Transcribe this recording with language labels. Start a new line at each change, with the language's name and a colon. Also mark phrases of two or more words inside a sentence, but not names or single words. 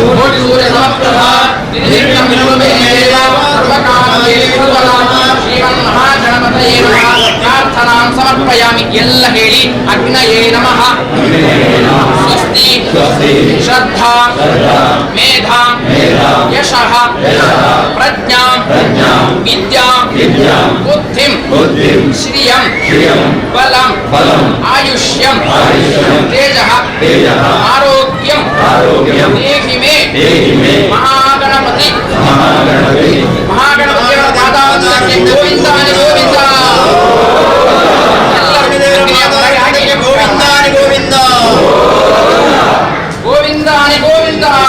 Sanskrit: ಕೋಟಿ ಸೂರ್ಯ ಸಮಪ್ರಭ ನಿರ್ವಿಘ್ನಂ ನಿರುಪಮೇ ದೇವ ಸರ್ವಕಾಮಧೇನು ಶ್ರೀಮನ್ ಮಹಾಗಣಪತಯೇ ನಮಃ. ಪ್ರಾರ್ಥನಾಂ ಸಮರ್ಪಯಾಮಿ.
Kannada: ಎಲ್ಲ ಹೇಳಿ.
Sanskrit: ಅಗ್ನಯೇ ನಮಃ. ಸ್ವಸ್ತಿ ಶ್ರದ್ಧಾ ಮೇಧಾ ಯಶಃ ಪ್ರಜ್ಞಾ ವಿದ್ಯಾ ಬುದ್ಧಿಂ ಶ್ರಿಯಂ ಬಲಂ ಆಯುಷ್ಯಂ ತೇಜಃ ಆರೋಗ್ಯಂ ದೇಹಿ ಮೇ ಮಹಾಗಣಪತಿ.
Kannada: ಮಹಾಗಣಪತಿಯವರ ಪಾದಾಂತಕ್ಕೆ ಗೋವಿಂದಾನಿ ಗೋವಿಂದ. ಗೋವಿಂದಾನಿ ಗೋವಿಂದ ಗೋವಿಂದಾನಿ ಗೋವಿಂದ.